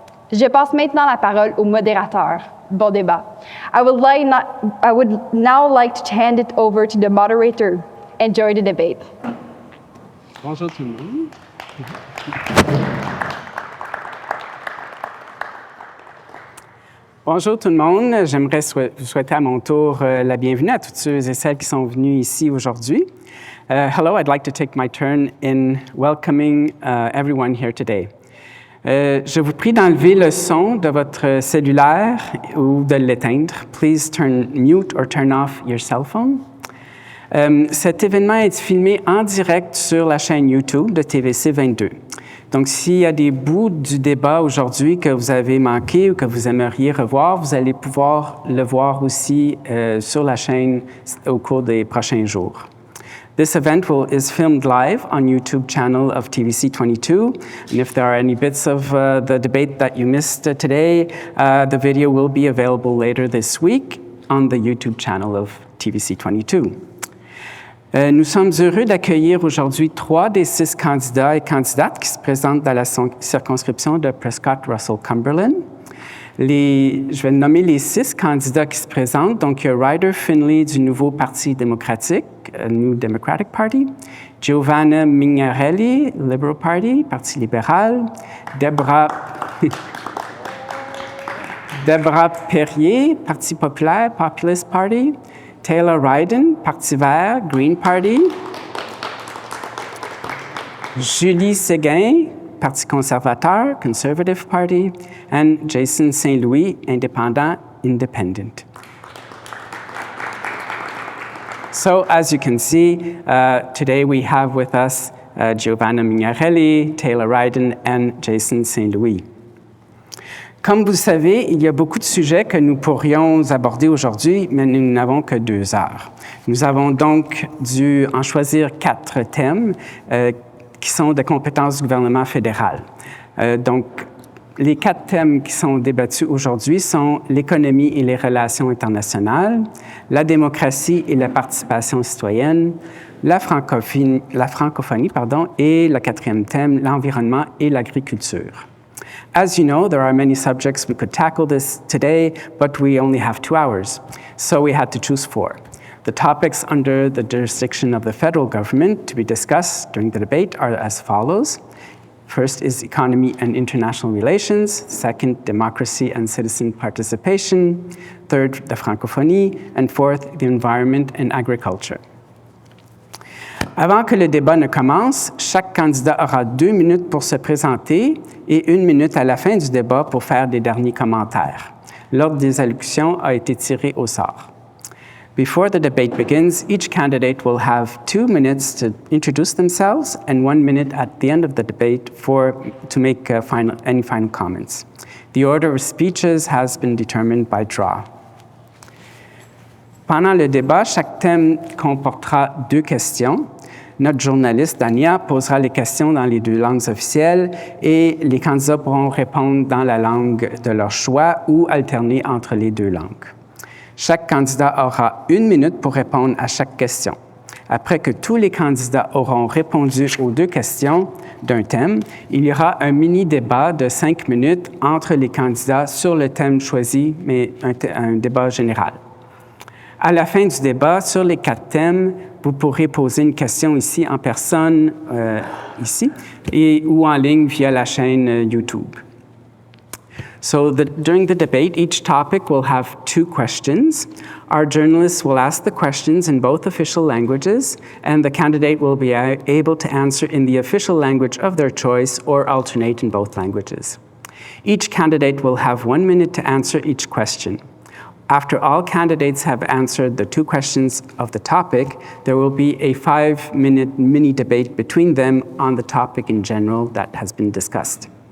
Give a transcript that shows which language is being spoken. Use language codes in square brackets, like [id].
[fr] Je passe maintenant la parole au modérateur. Bon débat. [en] I would now like to hand it over to the moderator. Enjoy the debate. [fr] Bonjour tout le monde. Bonjour tout le monde. J'aimerais vous souhaiter à mon tour la bienvenue à toutes ceux et celles qui sont venus ici aujourd'hui. [en] Hello, I'd like to take my turn in welcoming everyone here today. [fr] Je vous prie d'enlever le son de votre cellulaire ou de l'éteindre. [en] Please turn mute or turn off your cell phone. [fr] Cet événement est filmé en direct sur la chaîne YouTube de TVC22. Donc, s'il y a des bouts du débat aujourd'hui que vous avez manqué ou que vous aimeriez revoir, vous allez pouvoir le voir aussi sur la chaîne au cours des prochains jours. [en] This event is filmed live on YouTube channel of TVC22, and if there are any bits of the debate that you missed today, the video will be available later this week on the YouTube channel of TVC22. [fr] Nous sommes heureux d'accueillir aujourd'hui 3 des 6 candidats et candidates qui se présentent dans la circonscription de Prescott-Russell-Cumberland. Je vais nommer les 6 candidats qui se présentent. Donc, il y a Ryder Finley du nouveau Parti démocratique, New Democratic Party, Giovanna Mignarelli, Liberal Party, Parti libéral, Deborah Perrier, Parti populaire, Populist Party, Taylor Ryden, Parti vert, Green Party, Julie Séguin, Parti conservateur, Conservative Party, [en] and [fr] Jason Saint-Louis, indépendant, Independent. [en] So, as you can see, today we have with us Giovanna Mignarelli, Taylor Ryden, and Jason Saint-Louis. [fr] Comme vous le savez, il y a beaucoup de sujets que nous pourrions aborder aujourd'hui, mais nous n'avons que 2 heures. Nous avons donc dû en choisir 4 thèmes qui sont de compétences du gouvernement fédéral. Donc, les 4 thèmes qui sont débattus aujourd'hui sont l'économie et les relations internationales, la démocratie et la participation citoyenne, la francophonie, et le 4e thème, l'environnement et l'agriculture. [en] As you know, there are many subjects we could tackle this today, but we only have 2 hours, so we had to choose 4. The topics under the jurisdiction of the federal government to be discussed during the debate are as follows. First is economy and international relations. Second, democracy and citizen participation. Third, the Francophonie. And fourth, the environment and agriculture. [fr] Avant que le débat ne commence, chaque candidat aura 2 minutes pour se présenter et 1 minute à la fin du débat pour faire des derniers commentaires. L'ordre des allocutions a été tiré au sort. [en] Before the debate begins, each candidate will have 2 minutes to introduce themselves and 1 minute at the end of the debate to make any final comments. The order of speeches has been determined by draw. [fr] Pendant le débat, chaque thème comportera 2 questions. Notre journaliste, Dania, posera les questions dans les 2 langues officielles et les candidats pourront répondre dans la langue de leur choix ou alterner entre les 2 langues. Chaque candidat aura 1 minute pour répondre à chaque question. Après que tous les candidats auront répondu aux 2 questions d'un thème, il y aura un mini-débat de 5 minutes entre les candidats sur le thème choisi, mais un débat général. À la fin du débat, sur les 4 thèmes, vous pourrez poser une question ici en personne, ici, ou en ligne via la chaîne YouTube. [en] So during the debate, each topic will have 2 questions. Our journalists will ask the questions in both official languages, and the candidate will be able to answer in the official language of their choice or alternate in both languages. Each candidate will have 1 minute to answer each question. After all candidates have answered the 2 questions of the topic, there will be a 5-minute mini-debate between them on the topic in general that has been discussed.